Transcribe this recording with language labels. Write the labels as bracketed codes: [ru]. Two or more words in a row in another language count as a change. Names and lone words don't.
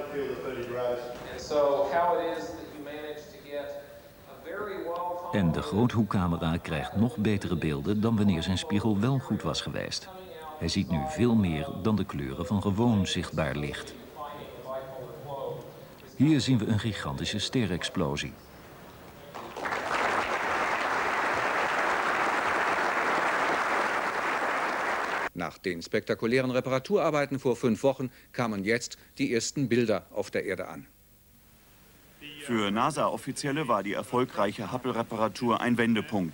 [nl] En de groothoekcamera krijgt nog betere beelden dan wanneer zijn spiegel wel goed was geweest. Hij ziet nu veel meer dan de kleuren van gewoon zichtbaar licht. Hier zien we een gigantische sterexplosie. [de] Nach den spektakulären Reparaturarbeiten vor 5 Wochen kamen jetzt die ersten Bilder auf der Erde an. Für NASA-Offizielle war die erfolgreiche Hubble-Reparatur ein Wendepunkt.